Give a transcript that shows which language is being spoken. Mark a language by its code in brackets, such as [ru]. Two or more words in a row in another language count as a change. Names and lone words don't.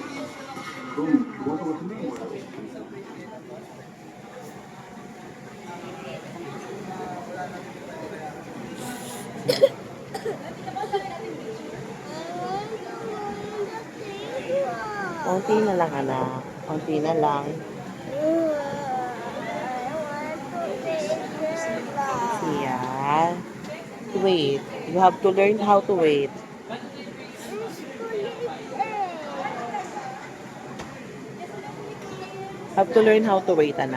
[ko] 그럼 뭐가 끝낸 거야? [tl] Konti na lang, anak. Konti na lang. [en] Yeah. Wait. You have to learn how to wait. Have to learn how to wait, anak.